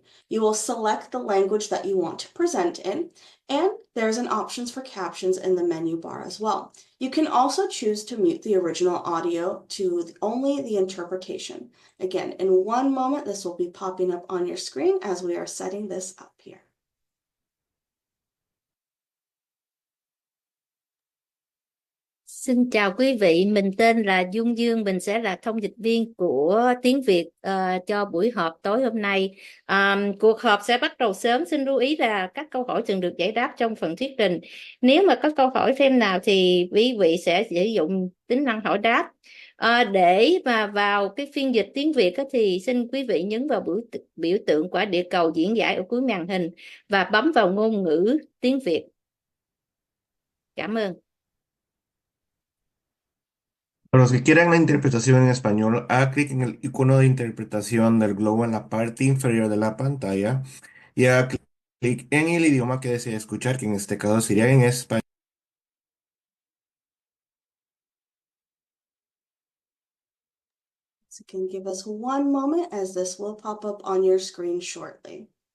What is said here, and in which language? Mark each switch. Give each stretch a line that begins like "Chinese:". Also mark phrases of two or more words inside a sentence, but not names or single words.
English: You will select the language that you want to present in, and there's an options for captions in the menu bar as well. You can also choose to mute the original audio to only the interpretation. Again, in one moment, this will be popping up on your screen as we are setting this up here.
Vietnamese: Xin chào quý vị, mình tên là Dung Dương, mình sẽ là thông dịch viên của tiếng Việt cho buổi họp tối hôm nay. Cuộc họp sẽ bắt đầu sớm, xin lưu ý là các câu hỏi thường được giải đáp trong phần thuyết trình. Nếu mà có câu hỏi thêm nào thì quý vị sẽ sử dụng tính năng hỏi đáp. Để mà vào cái phiên dịch tiếng Việt thì xin quý vị nhấn vào biểu tượng quả địa cầu diễn giải ở cuối màn hình và bấm vào ngôn ngữ tiếng Việt. Cảm ơn.
Spanish: Para los que quieran la interpretación en español, haga clic en el icono de interpretación del globo en la parte inferior de la pantalla y haga clic en el idioma que desee escuchar, que en este caso sería en español.
English: So you can give us one moment as this will pop up on your screen shortly.